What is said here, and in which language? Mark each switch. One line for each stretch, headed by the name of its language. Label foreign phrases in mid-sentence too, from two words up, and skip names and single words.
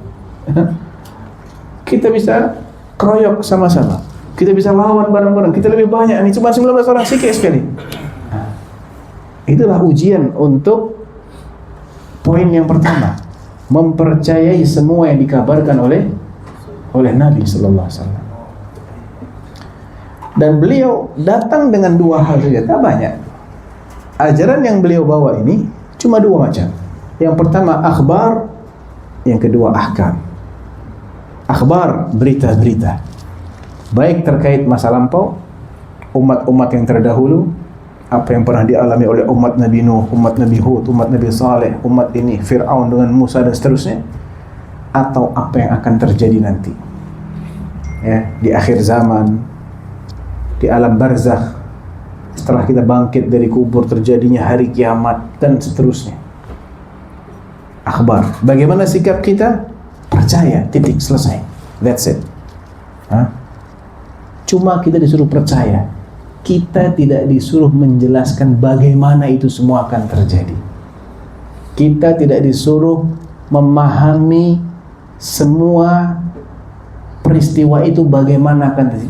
Indonesian: Kita bisa keroyok sama-sama, kita bisa lawan bareng-bareng, kita lebih banyak, ini cuma 19 orang, sikit sekali. Itulah ujian untuk poin yang pertama, mempercayai semua yang dikabarkan oleh Nabi
Arabic: صلى الله عليه وسلم.
Indonesian: Dan beliau datang dengan dua hal saja, tak banyak. Ajaran yang beliau bawa ini cuma dua macam. Yang pertama akhbar, yang kedua ahkam. Akhbar, berita-berita, baik terkait masa lampau, umat-umat yang terdahulu, apa yang pernah dialami oleh umat Nabi Nuh, umat Nabi Hud, umat Nabi Saleh, umat ini, Fir'aun dengan Musa dan seterusnya, atau apa yang akan terjadi nanti, ya, di akhir zaman, di alam barzakh, setelah kita bangkit dari kubur, terjadinya hari kiamat dan seterusnya. Akhbar. Bagaimana sikap kita? Percaya, titik, selesai.
English: That's it.
Indonesian: Cuma kita disuruh percaya. Kita tidak disuruh menjelaskan bagaimana itu semua akan terjadi. Kita tidak disuruh memahami semua peristiwa itu bagaimana akan terjadi.